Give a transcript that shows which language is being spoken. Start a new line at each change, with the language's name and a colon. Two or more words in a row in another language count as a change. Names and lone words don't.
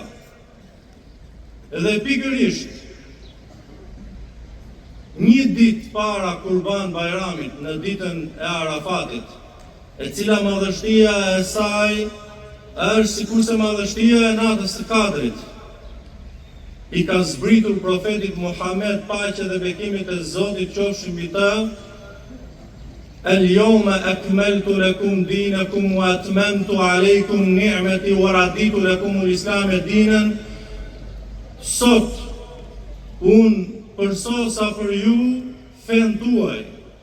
Albanian: Dhe pikërisht, një ditë para Kurban Bajramit, në ditën e Arafatit, e cila madhështia e saj është sikurse madhështia e natës së Kadrit, i ka zbritur profetit Muhammed, paqja dhe bekimet e Zotit qofshin mbi të:
Arabic: "اليوم أكملت لكم دينكم وأتممت عليكم نعمتي ورضيت لكم الإسلام دينا."
Albanian: Sot unë përsosa për ju fen tuaj